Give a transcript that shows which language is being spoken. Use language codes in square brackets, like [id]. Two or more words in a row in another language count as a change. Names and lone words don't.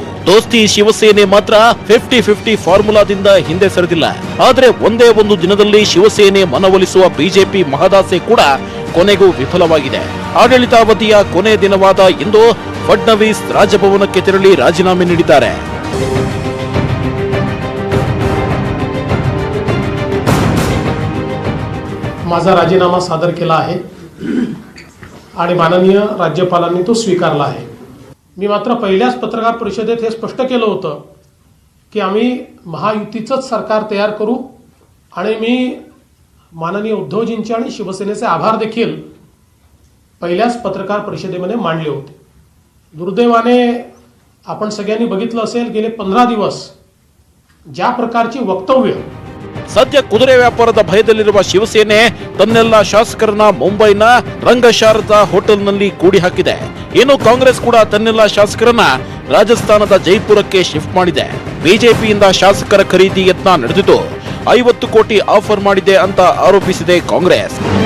[kn] ದೋಸ್ತಿ ಶಿವಸೇನೆ ಮಾತ್ರ 50-50 ಫಾರ್ಮುಲಾದಿಂದ ಹಿಂದೆ ಸರಿದಿಲ್ಲ. ಆದರೆ ಒಂದೇ ಒಂದು ದಿನದಲ್ಲಿ ಶಿವಸೇನೆ ಮನವೊಲಿಸುವ ಬಿಜೆಪಿ ಮಹದಾಸೆ ಕೂಡ ಕೊನೆಗೂ ವಿಫಲವಾಗಿದೆ. ಆಡಳಿತಾವಧಿಯ ಕೊನೆ ದಿನವಾದ ಇಂದು ಫಡ್ನವೀಸ್ ರಾಜಭವನಕ್ಕೆ ತೆರಳಿ ರಾಜೀನಾಮೆ ನೀಡಿದ್ದಾರೆ. [mr] माझा राजीनामा सादर केला आहे आणि माननीय राज्यपालांनी तो स्वीकारला आहे. मी मात्र पहिल्याच पत्रकार परिषदेत हे स्पष्ट केलं होतं की आम्ही महायुतीचंच सरकार तयार करू आणि मी माननीय उद्धवजींचे आणि शिवसेनेचे आभार देखील पहिल्याच पत्रकार परिषदेमध्ये मांडले होते. दुर्दैवाने आपण सगळ्यांनी बघितलं असेल, गेले 15 दिवस ज्या प्रकारची वक्तव्य [kn] ಸದ್ಯ ಕುದುರೆ ವ್ಯಾಪಾರದ ಭಯದಲ್ಲಿರುವ ಶಿವಸೇನೆ ತನ್ನೆಲ್ಲ ಶಾಸಕರನ್ನ ಮುಂಬೈನ ರಂಗಶಾರದಾ ಹೋಟೆಲ್ನಲ್ಲಿ ಕೂಡಿ ಹಾಕಿದೆ. ಇನ್ನು ಕಾಂಗ್ರೆಸ್ ಕೂಡ ತನ್ನೆಲ್ಲ ಶಾಸಕರನ್ನ ರಾಜಸ್ಥಾನದ ಜೈಪುರಕ್ಕೆ ಶಿಫ್ಟ್ ಮಾಡಿದೆ. ಬಿಜೆಪಿಯಿಂದ ಶಾಸಕರ ಖರೀದಿ ಯತ್ನ ನಡೆದಿದ್ದು 50 ಕೋಟಿ ಆಫರ್ ಮಾಡಿದೆ ಅಂತ ಆರೋಪಿಸಿದೆ ಕಾಂಗ್ರೆಸ್.